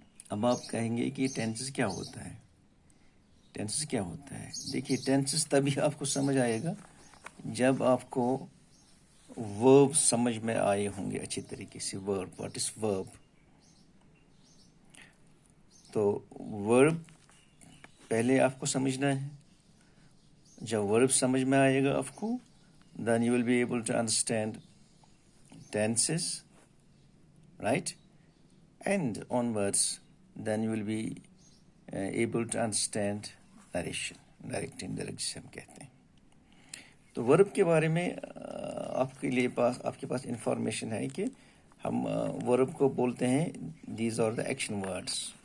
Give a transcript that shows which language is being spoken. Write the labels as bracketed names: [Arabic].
[Urdu] اب آپ کہیں گے کہ ٹینسز کیا ہوتا ہے؟ ٹینسز کیا ہوتا ہے؟ دیکھیے، ٹینسز تبھی آپ کو سمجھ آئے گا جب آپ کو ورب سمجھ میں آئے ہوں گے اچھی طریقے سے. ورب، واٹ از ورب؟ تو ورب پہلے آپ کو سمجھنا ہے. جب ورب سمجھ میں آئے گا آپ کو، [English] then you will be able to understand tenses, right? And onwards, then you will be able to understand narration, direct indirect [Urdu] جسے ہم کہتے ہیں. تو ورب کے بارے میں آپ کے پاس انفارمیشن ہے کہ ہم ورب کو بولتے ہیں [English] These are the action words.